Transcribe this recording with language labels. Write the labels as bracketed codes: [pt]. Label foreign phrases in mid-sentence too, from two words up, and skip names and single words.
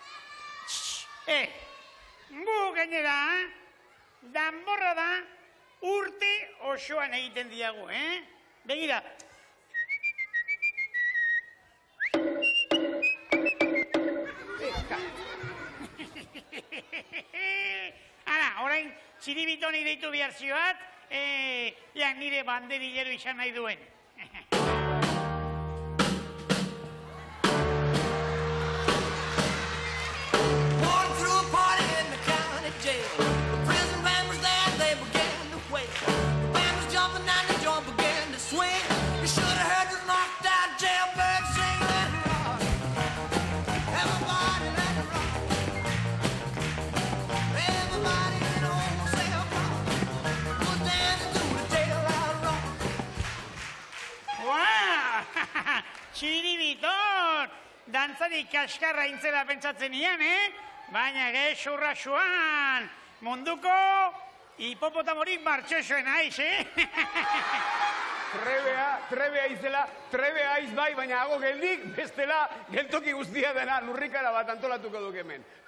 [eu] Gu gainera, danborra da urte osoan egiten diagu, Begira. Ara, orain Txiribitoni deitu behar zioat, nire banderillero izan nahi duen. [en] Walking through a party in the county jail. The prison band was there, they began to wail. The band was jumping and the joint began to swing. You should have heard the knocked out jailbird sing. Let it rock. Everybody let it rock. Everybody in the whole cell block was dancing to the jailhouse rock. [eu] Wow! Txiribiton! Dantzarik kaskarra intzela pentsatzen ian, Baina gezurra zuan! Munduko hipopotamorik martxosoen aiz, Trebea izela, trebea aiz bai, baina hago geldik, bestela geltoki guztia dena lurrikara bat antolatuko duk hemen.